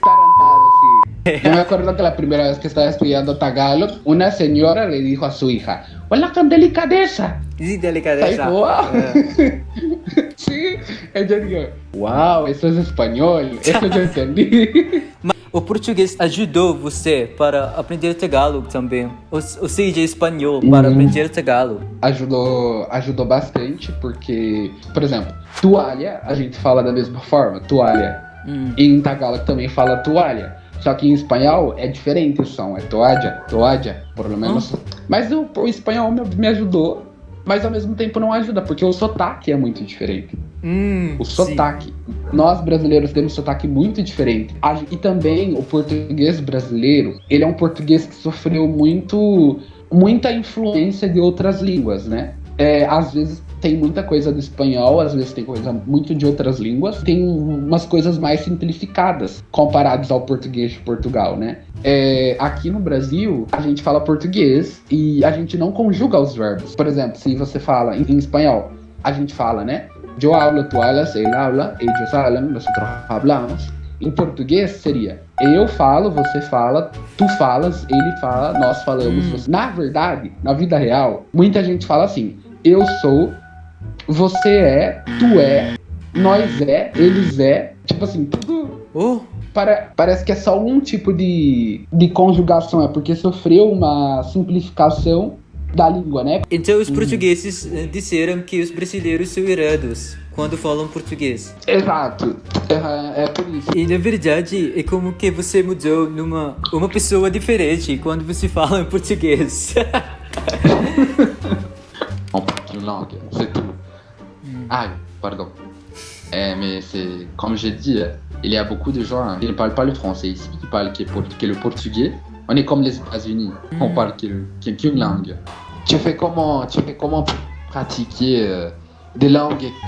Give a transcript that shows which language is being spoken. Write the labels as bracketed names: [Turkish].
[Spanish] Tarantado, sí. Yo me acuerdo que la primera vez que estaba estudiando Tagalog, una señora le dijo a su hija, [Filipino] ¡Wala kang delicadeza! [Spanish] Sí, delicadeza. [Filipino] Sabi ko, wow. [Spanish] Sí, yo digo, wow, eso es español, eso yo entendí. [Portuguese] Mas o português ajudou você para aprender Tagalog também? Ou seja, espanhol para aprender Tagalog? Ajudou bastante, porque, por exemplo, toalha, a gente fala da mesma forma, toalha. Em Tagalog também fala toalha. Só que em espanhol é diferente o som, é toalha, [Spanish] por lo menos. [Portuguese] Mas o espanhol me ajudou, mas ao mesmo tempo não ajuda, porque o sotaque é muito diferente. O sotaque. Nós brasileiros temos sotaque muito diferente. E também o português brasileiro, ele é um português que sofreu muita influência de outras línguas, né? Às vezes tem muita coisa do espanhol, às vezes tem coisa muito de outras línguas. Tem umas coisas mais simplificadas comparadas ao português de Portugal, né? Aqui no Brasil, a gente fala português e a gente não conjuga os verbos. Por exemplo, se você fala em espanhol, a gente fala, né? [Spanish] Eu hablo, tu hablas, él habla, ellos hablan, nosotros hablamos. [Portuguese] Em português seria eu falo, você fala, tu falas, ele fala, nós falamos. Você... Na verdade, na vida real, muita gente fala assim: eu sou, você é, tu é, nós é, eles é. Tipo assim, tudo... Parece que é só um tipo de conjugação, é porque sofreu uma simplificação da língua, né? Então os portugueses disseram que os brasileiros são errados quando falam português. Exato, é por isso. E na verdade é como que você mudou numa uma pessoa diferente quando você fala em português. [French] On parle une langue, c'est tout. Ah, pardon. Mais c'est, comme j'ai dit, il y a beaucoup de gens qui ne parlent pas le français ici, qui parlent que le portugais. On est comme les États-Unis, on parle qu'une langue. Tu fais comment pour pratiquer des langues?